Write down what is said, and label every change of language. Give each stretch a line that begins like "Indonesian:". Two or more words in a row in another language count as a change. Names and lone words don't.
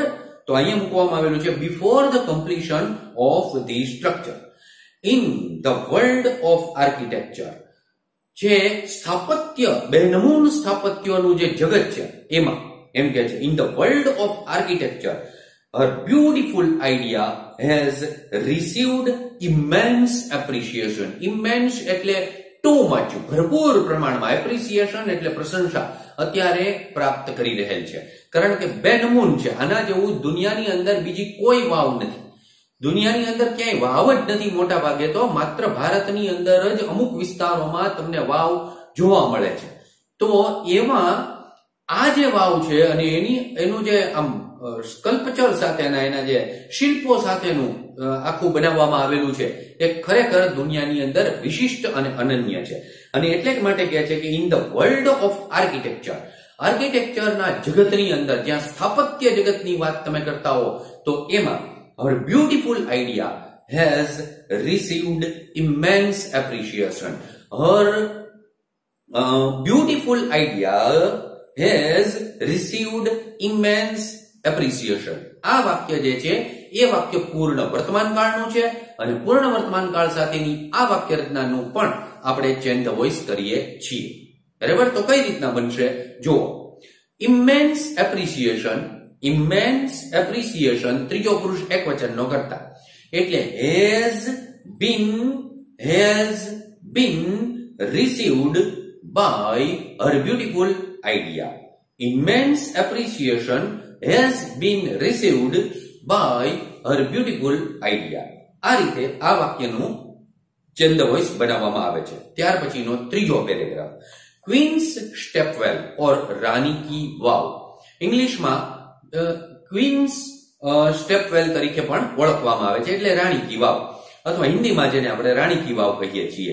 Gujarati: તો અહીંયા મૂકવામાં આવેલું છે
English: before the completion of the structure. in the world of architecture,
Gujarati: જે સ્થાપત્ય, બેનમૂન સ્થાપત્યનું જે જગત છે એમાં એમ કે છે,
English: in the world of architecture her beautiful idea has received immense appreciation. Immense એટલે too much,
Gujarati: ભરપૂર પ્રમાણમાં, એપ્રિસિએશન એટલે પ્રશંસા અત્યારે પ્રાપ્ત કરી રહેલ છે. કારણ કે બેનમૂન છે, આના જેવું દુનિયાની અંદર બીજી કોઈ વાવ નથી. દુનિયાની અંદર ક્યાંય વાવ જ નથી. મોટા ભાગે તો માત્ર ભારતની અંદર જ અમુક વિસ્તારોમાં તમને વાવ જોવા મળે છે. તો એમાં આ જે વાવ છે અને એનું જે આમ સ્કલ્પચર સાથેના, એના જે શિલ્પો સાથેનું આખું બનાવવામાં આવેલું છે એ ખરેખર દુનિયાની અંદર વિશિષ્ટ અને અનન્ય છે. અને એટલે જ માટે કહે છે કે
English: in the world of architecture,
Gujarati: આર્કિટેક્ચરના જગતની અંદર જ્યાં સ્થાપત્ય જગતની વાત તમે કરતા હો તો એમાં
English: her beautiful idea has received immense appreciation. Her beautiful idea has received immense appreciation.
Gujarati: આ વાક્ય જે છે એ વાક્ય પૂર્ણ વર્તમાન કાળનું છે અને પૂર્ણ વર્તમાન કાળ સાથેની આ વાક્ય રચનાનું પણ આપણે
English: change the voice
Gujarati: કરીએ છીએ, બરાબર. તો કઈ રીતના બનશે જુઓ,
English: immense appreciation,
Gujarati: ત્રીજો પુરુષ એકવચનનો કરતા, એટલે
English: has been received by her beautiful idea. Immense appreciation has been received by her beautiful idea.
Gujarati: આ રીતે આ વાક્યનું
English: change the voice
Gujarati: બનાવવામાં આવે છે. ત્યાર પછીનો ત્રીજો પેરેગ્રાફ, ક્વીન્સ સ્ટેપવેલ ઓર રાની કી વાવ. ઇંગ્લિશમાં ક્વીન્સ સ્ટેપવેલ તરીકે પણ ઓળખવામાં આવે છે, એટલે રાણી કી વાવ, અથવા હિન્દીમાં જેને આપણે રાણી કી વાવ કહીએ છીએ.